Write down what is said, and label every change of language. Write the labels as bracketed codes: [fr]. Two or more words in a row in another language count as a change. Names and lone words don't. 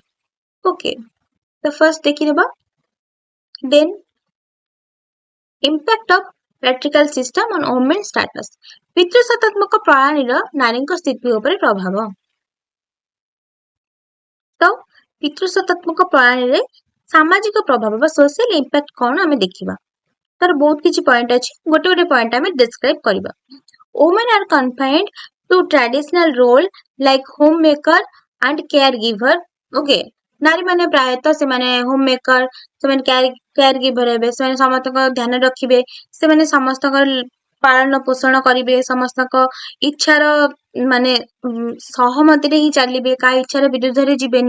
[or] ଓକେ, ତ ଫାର୍ଷ୍ଟ ଦେଖିନେବା [en] then impact of patriarchal system on women status, [or] ପିତୃସତ୍ତାତ୍ମକ ପ୍ରଣାଳୀର ନାରୀଙ୍କ ସ୍ଥିତି ଉପରେ ପ୍ରଭାବ। ତ ପିତୃସତ୍ତାତ୍ମକ ପ୍ରଣାଳୀରେ ସାମାଜିକ ପ୍ରଭାବ ବା [en] social impact [or] କଣ ଆମେ ଦେଖିବା। ତାର ବହୁତ କିଛି ପଏଣ୍ଟ ଅଛି, ଗୋଟେ ଗୋଟେ ପଏଣ୍ଟ ଆମେ ଡେସ୍କ୍ରାଇବ କରିବା। [en] Women are confined to traditional role like homemaker and caregiver. [or] Okay, ନାରୀ ମାନେ ପ୍ରାୟତଃ ସେମାନେ [en] home maker, [or] ସେମାନେ [en] care giver [or] ହେବେ, ସେମାନେ ସମସ୍ତଙ୍କ ଧ୍ୟାନ ରଖିବେ, ସେମାନେ ସମସ୍ତଙ୍କର ପାଳନ ପୋଷଣ କରିବେ, ସମସ୍ତଙ୍କ ଇଚ୍ଛାର ମାନେ ସହମତିରେ ହିଁ ଚାଲିବେ, କାହା ଇଚ୍ଛାର ବିରୁଦ୍ଧରେ ଯିବେନି।